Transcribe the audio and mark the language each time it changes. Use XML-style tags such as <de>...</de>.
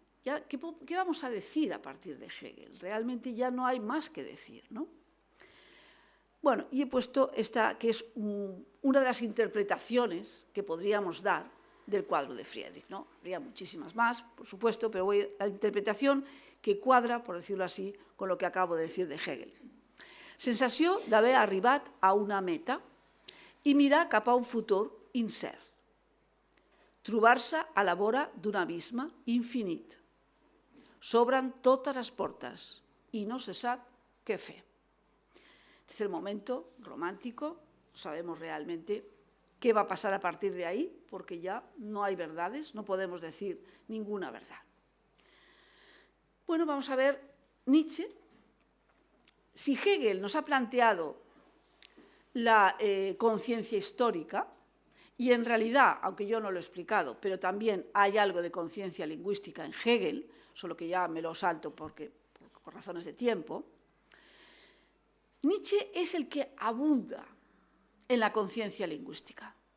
<es>Ya, ¿qué vamos a decir a partir de Hegel? Realmente ya no hay más que decir, ¿no? Bueno, y he puesto esta, que es una de las interpretaciones que podríamos dar del cuadro de Friedrich, ¿no? Habría muchísimas más, por supuesto, pero voy a la interpretación que cuadra, por decirlo así, con lo que acabo de decir de Hegel.</es> <ca>Sensació d'haver arribat a una meta i mirar cap a un futur incert. Trobar-se a la vora d'un abisme infinit. S'obren totes les portes i no se sap què fer.</ca> <es>Este es el momento romántico, no sabemos realmente qué va a pasar a partir de ahí, porque ya no hay verdades, no podemos decir ninguna verdad. Bueno, vamos a ver Nietzsche. Si Hegel nos ha planteado la conciencia histórica, y en realidad, aunque yo no lo he explicado, pero también hay algo de conciencia lingüística en Hegel, solo que ya me lo salto por razones de tiempo, Nietzsche es el que abunda en la conciencia lingüística.</es>